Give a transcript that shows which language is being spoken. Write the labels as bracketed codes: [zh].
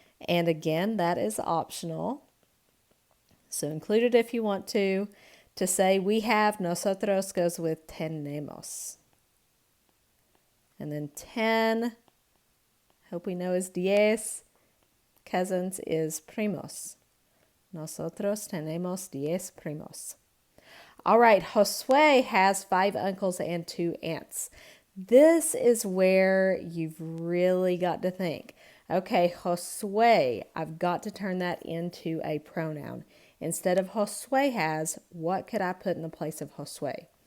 [en] And again, that is optional. So include it if you want to. To say we have, nosotros goes with tenemos. And then 10, hope we know is diez. Cousins is primos. [es] Nosotros tenemos 10 primos. [en] All right, Josue has 5 uncles and 2 aunts. This is where you've really got to think. Okay, Josue, I've got to turn that into a pronoun. Instead of Josue has, what could I put in the place of Josue?